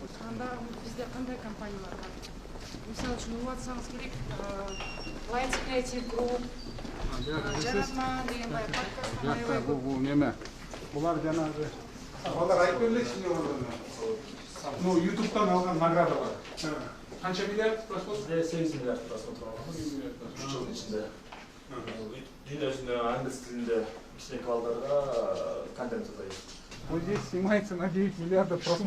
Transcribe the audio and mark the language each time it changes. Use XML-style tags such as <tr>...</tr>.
<ky>Анда бизде кандай компаниялар бар? Мисалы үчүн угуп атсаңыз керек, Light Creative Group, Жаратма деген баягы подкаст аябай көп. Bu neme? Bunlar janagы. Алар айтып берилечи эмне Ну, YouTube'dan алган награда бар. Канча миллиард просмотр? 8 миллиард просмотр алган. 3 жылдын ичинде. Дүйнө жүзүндө англис тилинде кичинекей балдарга контент жасайбыз.</ky> <ru>Вот здесь снимается на 9 миллиардов просмотров.</ru>